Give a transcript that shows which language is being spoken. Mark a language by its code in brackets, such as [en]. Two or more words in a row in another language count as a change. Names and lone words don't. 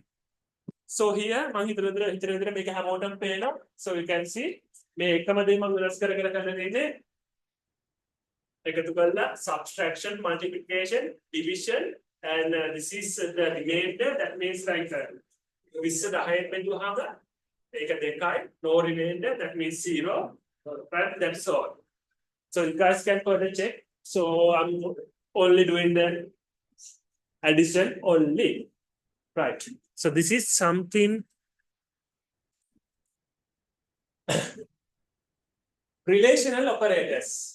[en] So here [si] මම හිතන විදිහට මේක හැමෝටම පේනවා. [en] So you can see [si] මේ එකම දේ මම වෙනස් කර කරලා තියෙන්නේ එකතු කරලා [en] subtraction, multiplication, division and this is the remainder. That means like [si] 20 10න් බෙදුවාම ඒක 2යි, [en] no remainder, that means 0, right? That's all. So you guys can further check. So I'm only doing the addition only, right? So this is something relational operators.